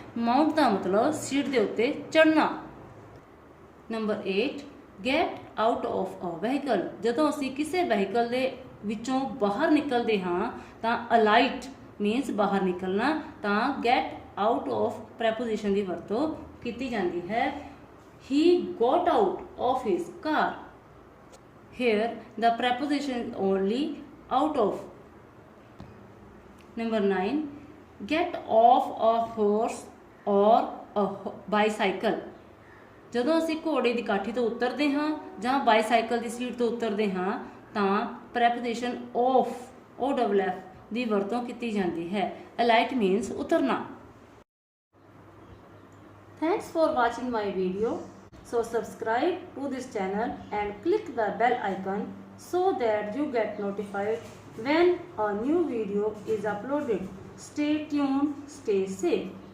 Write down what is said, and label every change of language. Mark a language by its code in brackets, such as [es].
[pa] Mount ਦਾ ਮਤਲਬ seat ਦੇ ਉੱਤੇ ਚੜ੍ਹਨਾ। [en] Number 8 get out of a vehicle. [pa] ਜਦੋਂ ਅਸੀਂ ਕਿਸੇ ਵਹੀਕਲ ਦੇ ਵਿੱਚੋਂ ਬਾਹਰ ਨਿਕਲਦੇ ਹਾਂ ਤਾਂ ਅਲਾਈਟ ਮੀਨਸ ਬਾਹਰ ਨਿਕਲਣਾ, ਤਾਂ ਗੈਟ ਆਊਟ ਆਫ ਪ੍ਰੈਪੋਜੀਸ਼ਨ ਦੀ ਵਰਤੋਂ ਕੀਤੀ ਜਾਂਦੀ ਹੈ। [en] He got out of his car. Here the preposition is only out of. Number 9 get off a horse or a bicycle. [pa] ਜਦੋਂ ਅਸੀਂ ਘੋੜੇ ਦੀ ਕਾਠੀ ਤੋਂ ਉਤਰਦੇ ਹਾਂ ਜਾਂ ਬਾਈਸਾਈਕਲ ਦੀ ਸੀਟ ਤੋਂ ਉਤਰਦੇ ਹਾਂ ਤਾਂ ਪ੍ਰੈਪੋਜੀਸ਼ਨ off OFF ਦੀ ਵਰਤੋਂ ਕੀਤੀ ਜਾਂਦੀ ਹੈ। alight means ਉਤਰਨਾ। [en] Thanks for watching my video. So subscribe to this channel and click the bell icon so that you get notified when a new video is uploaded. Stay tuned, stay safe.